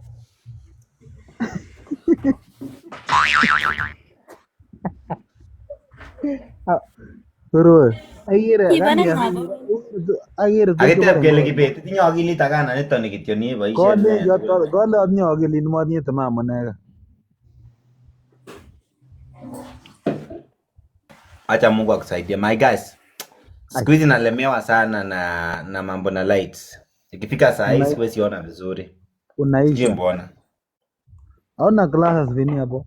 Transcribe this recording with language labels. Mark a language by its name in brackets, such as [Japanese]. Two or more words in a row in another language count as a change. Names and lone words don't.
[Kalenjin] Pero agere Ibane gani mabo. agere Akitep kele Kibet, itinye akilit akana nitoni kityo ni boishet. Kole atinye akilit motinye timamu nega. [Swahili] Acha Mungu akusaidie. [English] My guys, [Swahili] siku hizi nalemewa sana na mambo na lights. Ikifika saa hii siwezi ona vizuri. Unaisha. Mbona? Hauna glasses vini hapo?